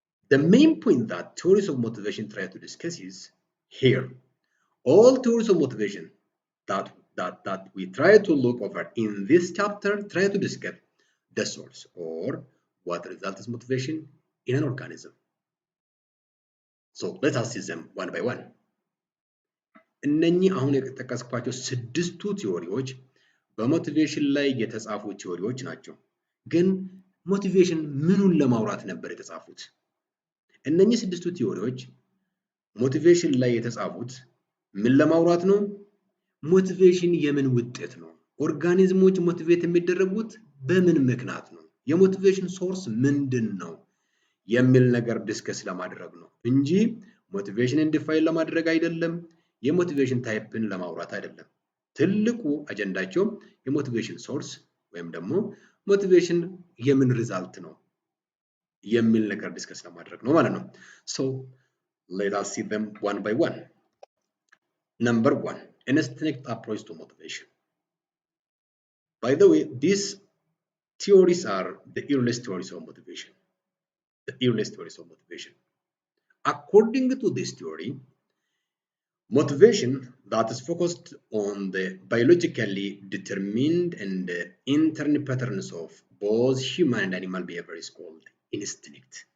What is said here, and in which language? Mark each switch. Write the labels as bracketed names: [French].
[English] The main point that theories of motivation try to discuss is here. All theories of motivation that we try to look over in this chapter try to discuss the source or what results motivation in an organism. So let us see them one by one. [Amharic] እነኚህ አሁን የተጠቀስኳቸው 6ቱ ቲዎሪዎች በሞቲቬሽን ላይ የተጻፉ ቲዎሪዎች ናቸው። ግን ሞቲቬሽን ምኑን ለማውራት ነበር የተጻፉት? እነኚህ 6ቱ ቲዎሪዎች ሞቲቬሽን ላይ የተጻፉት ምን ለማውራት ነው? ሞቲቬሽን የምን ውጤት ነው? ኦርጋኒዝሞች ሞቲቬት የሚደረጉት በምን ምክንያት ነው? የሞቲቬሽን ሶርስ ምንድን ነው? የሚል ነገር ዲስከስ ለማድረግ ነው እንጂ ሞቲቬሽንን ዲፋይን ለማድረግ አይደለም። የሞቲቬሽን ታይፕን ለማውራት አይደለም። ትልቁ አጀንዳቸው የሞቲቬሽን ሶርስ ወይም ደግሞ ሞቲቬሽን የምን ሪዛልት ነው የሚል ነገር ዲስከስ ለማድረግ ነው ማለት ነው። [English] So let us see them one by one. Number one, instinct approach to motivation. By the way, these theories are the earliest theories of motivation. The earliest theories of motivation. According to this theory, motivation that is focused on the biologically determined and internal patterns of both human and animal behavior is called instinct.